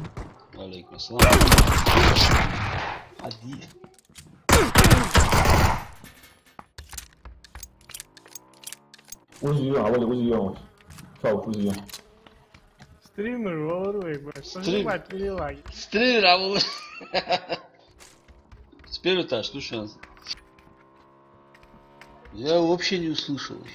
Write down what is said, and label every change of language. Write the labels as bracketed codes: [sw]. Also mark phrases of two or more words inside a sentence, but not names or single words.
[ar] عليكم السلام. [ru] Ходи. [ko] 우지 형 아버지 우지 형. 자 우지 형. [tr] Стример olur bak. [ru] Стрим. Стрим работает. С первого этажа, слушай. Я вообще не услышал.